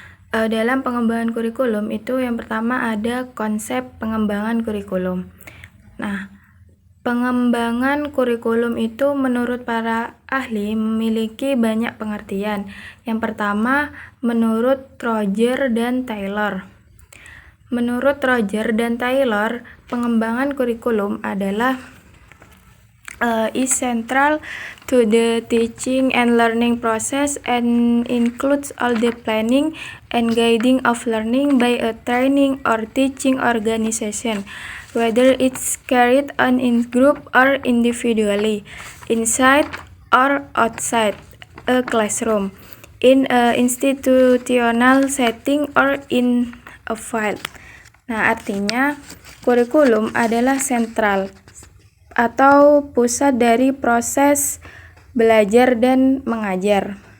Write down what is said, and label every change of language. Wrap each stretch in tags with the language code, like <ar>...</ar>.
<id>Dalam pengembangan kurikulum itu yang pertama ada konsep pengembangan kurikulum. Nah, pengembangan kurikulum itu menurut para ahli memiliki banyak pengertian. Yang pertama, menurut Roger dan Taylor. Menurut Roger dan Taylor, pengembangan kurikulum adalah</id> <en>is central to the teaching and learning process and includes all the planning and guiding of learning by a training or teaching organization, whether it's carried on in group or individually, inside or outside a classroom, in a institutional setting or in a field.</en> <id>Nah, artinya kurikulum adalah sentral atau pusat dari proses belajar dan mengajar.</id>